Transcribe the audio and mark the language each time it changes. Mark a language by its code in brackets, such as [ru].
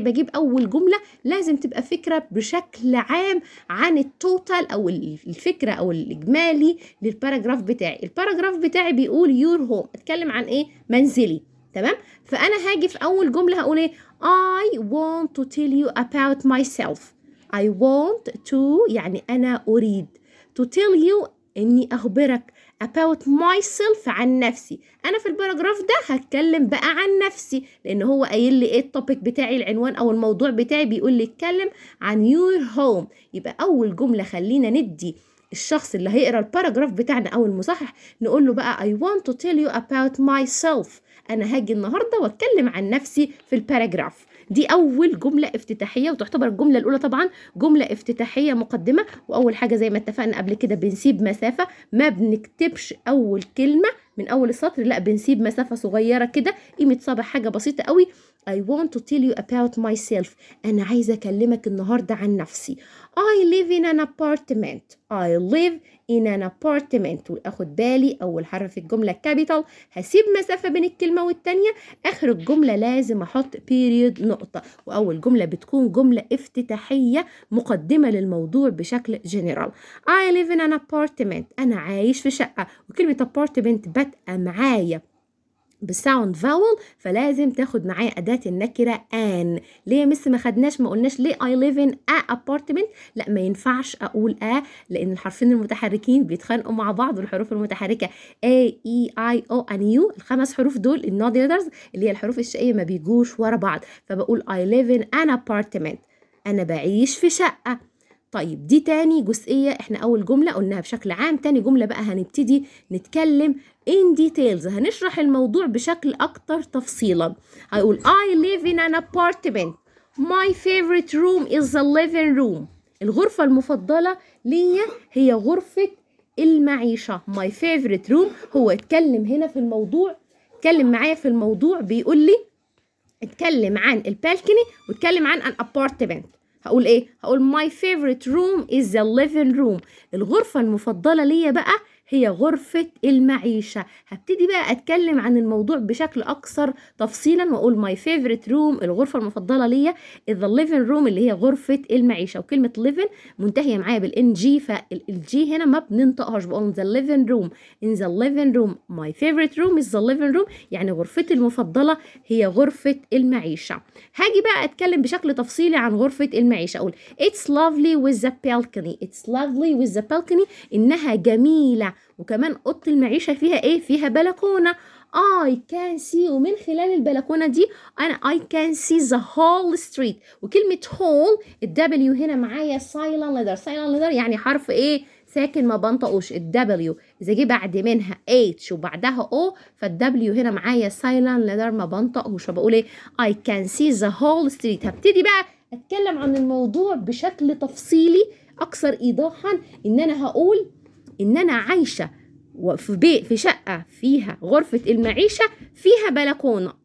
[ar] بجيب أول جملة لازم تبقى فكرة بشكل عام عن التوتال أو الفكرة أو الإجمالي للباراجراف بتاعي. الباراجراف بتاعي بيقول your home، اتكلم عن ايه؟ منزلي. تمام؟ فانا هاجي في اول جمله هقول ايه؟ [en] I want to tell you about myself. I want to [ar] يعني انا اريد [en] to tell you [ar] اني اخبرك [en] about myself [ar] عن نفسي. انا في الباراجراف ده هتكلم بقى عن نفسي لان هو قايل لي ايه التوبيك بتاعي، العنوان او الموضوع بتاعي بيقول لي اتكلم عن [en] your home. [ar] يبقى اول جمله خلينا ندي الشخص اللي هيقرا الباراجراف بتاعنا او المصحح نقول له بقى [en] I want to tell you about myself. [ar] انا هاجي النهارده واتكلم عن نفسي في الباراجراف. دي اول جمله افتتاحيه، وتعتبر الجمله الاولى طبعا جمله افتتاحيه مقدمه. واول حاجه زي ما اتفقنا قبل كده بنسيب مسافه، ما بنكتبش اول كلمه من اول السطر، لا بنسيب مسافه صغيره كده قيمه صبع حاجه بسيطه قوي. [en] I want to tell you about myself. [ar] أنا عايزة أكلمك النهاردة عن نفسي. [en] I live in an apartment. I live in an apartment. [ar] وأخد بالي أول حرف في الجملة كابيتال، هسيب مسافة بين الكلمة والتانية. آخر الجملة لازم أحط period نقطة. وأول جملة بتكون جملة افتتاحية مقدمة للموضوع بشكل general. [en] I live in an apartment. [ar] أنا عايش في شقة. وكلمة apartment بادئة معايا بساوند فاول، فلازم تاخد معايا أداة النكرة an. ليه يا مس ما خدناش ما قلناش ليه [en] I live in a apartment؟ [ar] لا ما ينفعش أقول لأن الحرفين المتحركين بيتخانقوا مع بعض. والحروف المتحركة A E I O and U، الخمس حروف دول النود letters اللي هي الحروف الشقية ما بيجوش ورا بعض. فبقول [en] I live in an apartment، [ar] أنا بعيش في شقة. طيب دي تاني جزئية. احنا أول جملة قلناها بشكل عام، تاني جملة بقى هنبتدي نتكلم in details، هنشرح الموضوع بشكل أكتر تفصيلا. [en] هيقول I live in an apartment. My favorite room is the living room. [ar] الغرفة المفضلة ليا هي غرفة المعيشة. [en] my favorite room. [ar] هو اتكلم هنا في الموضوع، اتكلم معايا في الموضوع، بيقول لي اتكلم عن البالكني واتكلم عن an apartment. هقول ايه؟ هقول [en] my favorite room is the living room. [ar] الغرفة المفضلة ليا بقى هي غرفة المعيشة. هبتدي بقى اتكلم عن الموضوع بشكل اكثر تفصيلا واقول [en] my favorite room، [ar] الغرفة المفضلة ليا [en] is the living room [ar] اللي هي غرفة المعيشة. وكلمة living منتهية معايا بالان جي، فالجي هنا ما بننطقهاش، بقول [en] the living room. in the living room my favorite room is the living room، [ar] يعني غرفتي المفضلة هي غرفة المعيشة. هاجي بقى اتكلم بشكل تفصيلي عن غرفة المعيشة، اقول [en] it's lovely with the balcony. it's lovely with the balcony، [ar] انها جميلة، وكمان اوضه المعيشه فيها ايه؟ فيها بلكونه. [en] I can see، [ar] ومن خلال البلكونه دي انا [en] I can see the whole street. [ar] وكلمه whole الدبليو هنا معايا silent letter. silent letter يعني حرف ايه؟ ساكن ما بنطقوش. الدبليو اذا جه بعد منها H وبعدها O، فالدبليو هنا معايا silent letter ما بنطقوش، فبقول ايه؟ [en] I can see the whole street. [ar] هبتدي بقى اتكلم عن الموضوع بشكل تفصيلي اكثر ايضاحا، ان انا هقول ان انا عايشه في شقه فيها غرفه المعيشه فيها بلكونه.